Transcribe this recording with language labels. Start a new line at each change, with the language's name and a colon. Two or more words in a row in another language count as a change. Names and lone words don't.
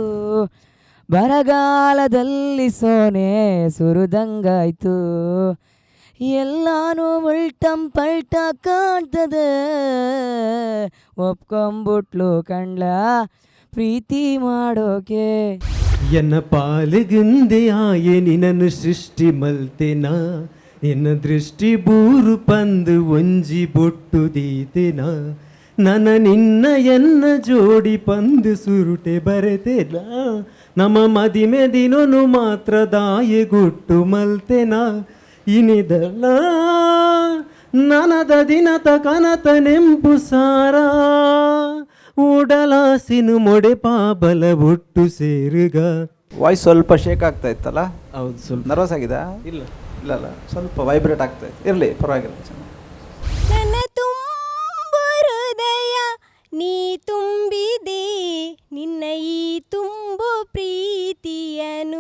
Kannada: ಬರಗಾಲದಲ್ಲಿ ಸೋನೆ ಸುರಿದಂಗಾಯ್ತು, ಎಲ್ಲಾನು ಉಲ್ಟಂ ಪಲ್ಟ ಕಾಣ್ತದೆ, ಒಪ್ಕೊಂಬಿಟ್ಲು ಕಂಡ್ಲ ಪ್ರೀತಿ ಮಾಡೋಕೆ.
Tulu: ಎನ್ನ ಪಾಲಿಗಿಂದೆಯಾಯೆ ನಿನ್ನನ್ನು ಸೃಷ್ಟಿ ಮಲ್ತೆನ, ನಿನ್ನ ದೃಷ್ಟಿ ಬೂರು ಪಂದು ಒಂಜಿ ಬೊಟ್ಟು ದೀತೆನ, ನನ್ನ ನಿನ್ನ ಎನ್ನ ಜೋಡಿ ಪಂದು ಸುರುಟೆ ಬರೆತೆನ, ನಮ್ಮ ಮದಿಮೆ ದಿನನು ಮಾತ್ರ ದಾಯೆಗುಟ್ಟು ಮಲ್ತೆನ, ಇನಿದಲ್ಲ ನನದ ದಿನತ ಕನತ ನೆಂಪು ಸಾರ, ಉಡಲಾಸಿನು ಮೊಡೆ ಪಾಬಲ ಒಟ್ಟು ಸೇರುಗ.
Kannada: ವಾಯ್ಸ್ ಸ್ವಲ್ಪ ಶೇಕ್ ಆಗ್ತಾ ಇತ್ತಲ್ಲ? ಹೌದು, ಸ್ವಲ್ಪ ನರ್ವಸ್ ಆಗಿದೆ? ಇಲ್ಲ ಇಲ್ಲ ಸ್ವಲ್ಪ ವೈಬ್ರೇಟ್ ಆಗ್ತಾ ಇತ್ತು. ಇರಲಿ, ಪರವಾಗಿಲ್ಲ. ನನ್ನ ತುಂಬ ಹೃದಯ ನೀ ತುಂಬಿದೆ, ನಿನ್ನ ಈ ತುಂಬು ಪ್ರೀತಿಯನು.